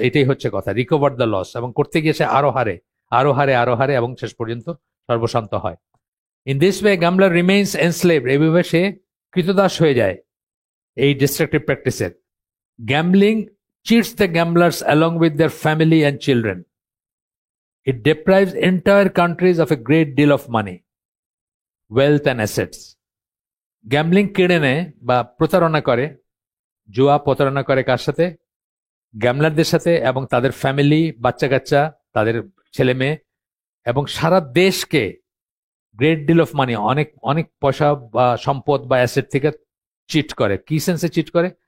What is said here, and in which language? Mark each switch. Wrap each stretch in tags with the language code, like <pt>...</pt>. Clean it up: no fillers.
<bn>এটাই হচ্ছে কথা,</bn> <en>Recover the loss.</en> <bn>এবং করতে গিয়ে সে আরো হারে, আরো হারে, আরো হারে, এবং শেষ পর্যন্ত সর্বশান্ত হয়।</bn> <en>in this way gambler remains enslaved,</en> <bn>এইভাবে সে কৃতদাস হয়ে যায় এই ডিস্ট্রাকটিভ প্র্যাকটিসের।</bn> <en>Gambling cheats the gamblers along with their family and children. It deprives entire countries of a great deal of money, wealth and assets.</en> <bn>Gambling কেড়ে নেয় বা প্রতারণা করে, জুয়া প্রতারণা করে কার সাথে? গ্যামলারদের সাথে, এবং তাদের ফ্যামিলি, বাচ্চা কাচ্চা, তাদের ছেলে মেয়ে, এবং সারা দেশকে</bn> <en>great deal of money,</en> <bn>অনেক অনেক পয়সা বা সম্পদ বা অ্যাসেট থেকে চিট করে। কি সেন্সে চিট করে?</bn>